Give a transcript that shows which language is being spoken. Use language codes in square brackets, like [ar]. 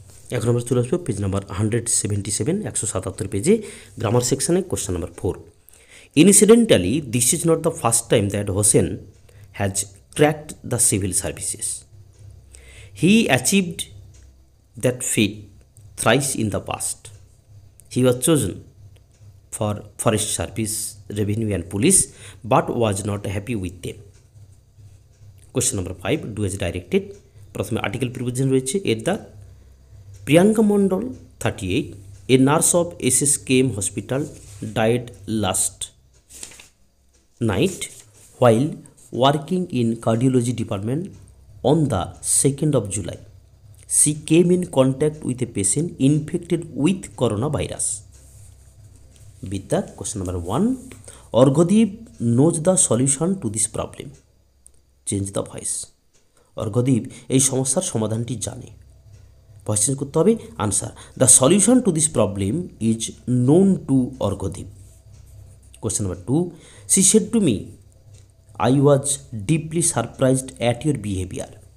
[bn] এখন আমরা চলে আসবো পেজ নাম্বার 177, 177 পেজে, গ্রামার সেকশনে question number 4। [en] Incidentally this is not the first time that Hossain has cracked the civil services. He achieved that feat thrice in the past. He was chosen for forest service, revenue and police, but was not happy with them. Question number 5, do as directed. [bn] প্রথমে article preposition রয়েছে এর the. [en] Priyanka Mondal 38, a nurse of SSKM hospital died last night while working in cardiology department on the 2nd of July. She came in contact with a patient infected with coronavirus. With the question number 1, Orghodeep knows the solution to this problem. Change the voice. [bn] Arghyadip এই সমস্যার সমাধানটি জানে। Voice change করতে হবে। [en] Answer, the solution to this problem is known to Arghyadeep. Question number 2, she said to me I was deeply surprised at your behaviour.